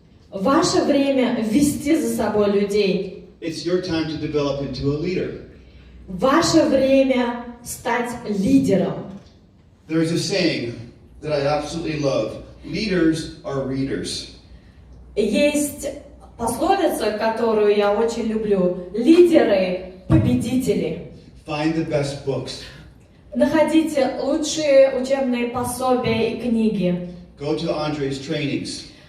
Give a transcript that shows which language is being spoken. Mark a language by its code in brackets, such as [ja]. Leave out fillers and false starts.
[ru] Ваше время вести за собой людей. [en] It's your time to develop into a leader. [ru] Ваше время стать лидером. [en] There's a saying that I absolutely love. Leaders are readers. [ru] Есть пословица, которую я очень люблю. Лидеры – победители. [en] Find the best books. [ru] Находите лучшие учебные пособия и книги. [en] Go to Andre's trainings.